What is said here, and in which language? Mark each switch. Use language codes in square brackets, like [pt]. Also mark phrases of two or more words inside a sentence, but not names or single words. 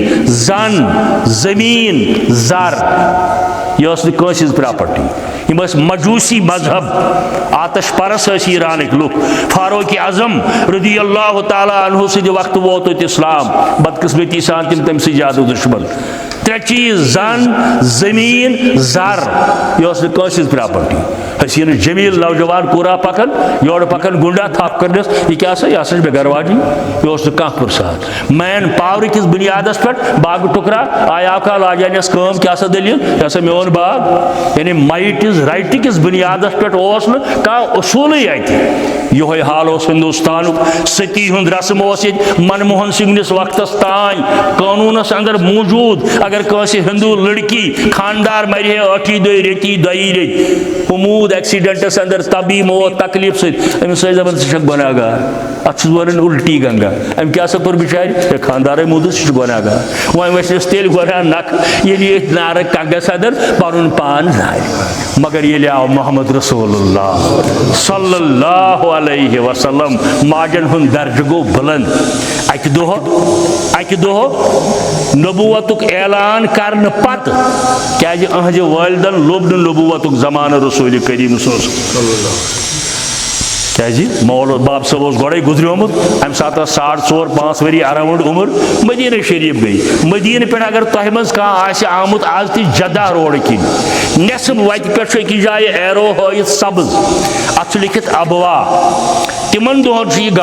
[ks] زن زمین زر یہ ٲس نہٕ کٲنٛسہِ ہٕنٛز پراپرٹی یِم ٲسۍ مجوسی مذہب آتش پرس ٲسۍ ایرانٕکۍ لُکھ فاروق اعظم [ar] رضی اللہ تعالیٰ عنہ [ks] سٕنٛدِ وقتہٕ ووت اتہِ اسلام بدقسمتی سان تِم تٔمۍ سٕے زیادٕ دُشمن ترٛےٚ چیٖز زن زمیٖن زر یہِ ٲس نہٕ کٲنٛسہِ ہٕنٛز پراپرٹی حسین جمیل نوجوان کوٗرا پکان یورٕ پکان گُنڈا تھپھ کرنس یہِ کیٛاہ سا یہِ ہسا چھِ مےٚ گرواجی یہِ اوس نہٕ کانٛہہ پرژھان [en] man power [ks] کِس بُنیادس پٮ۪ٹھ باغہٕ ٹُکرا آیا کا لاجانس کٲم کیٛاہ سا دٔلیٖل یہِ ہسا میون باغ یعنی [en] might is right [ks] کِس بُنیادس پٮ۪ٹھ اوس نہٕ کانٛہہ اصوٗلٕے اتہِ یِہوے حال اوس ہندوستانُک ستی ہُنٛد رسم اوس ییٚتہِ منموہن سنگھنِس وقتس تانۍ قانوٗنس اندر موٗجوٗد اگر کٲنٛسہِ ہندوٗ لڑکی خاندار مرِ ہے ٲٹھی دۄہہِ ریٚتی دۄیی ریٚتۍ موٗد ایکسیڈنٹس اندر تبی موت تکلیف سۭتۍ أمِس ٲسۍ دپان ژٕ چھکھ گۄناہگار اتھ چھُس ونان [ur] الٹی گنگا [ks] أمۍ کیٛاہ سا کوٚر بِچارِ خاندارے موٗدُس سُہ چھُ گۄناہگار وۄنۍ ؤسِس تیٚلہِ گۄناہ نکھٕ ییٚلہِ ییٚتھۍ نارٕ کنگس اندر پنُن پان زانہِ مگر ییٚلہِ آو محمد [ar] رسول اللہ صلی اللہ علیہ وسلم [ks] ماجن ہُنٛد درجہٕ گوٚو بُلند اکہِ دۄہ نبوتُک اعلان کرنہٕ پتہٕ کیٛازِ أہنٛزِ والدن لوٚب نہٕ نبوتُک زمانہٕ رسول کریم کیٛازِ مول باب صٲب اوس گۄڈے گُزریومُت امہِ ساتہٕ ٲس 4.5-5 ؤری اراوُنڈ عمر مدیٖنہ شریٖف گٔے مدیٖنہ پٮ۪ٹھ اگر تۄہہِ منٛز کانٛہہ آسہِ آمُت آز تہِ جدہ روڈٕ کِنۍ نٮ۪صٕف وتہِ پٮ۪ٹھ چھُ أکِس جایہِ ایرو ہٲیِتھ سبٕز اتھ چھُ لیکھِتھ ابوا تِمن دۄہن چھُ یہِ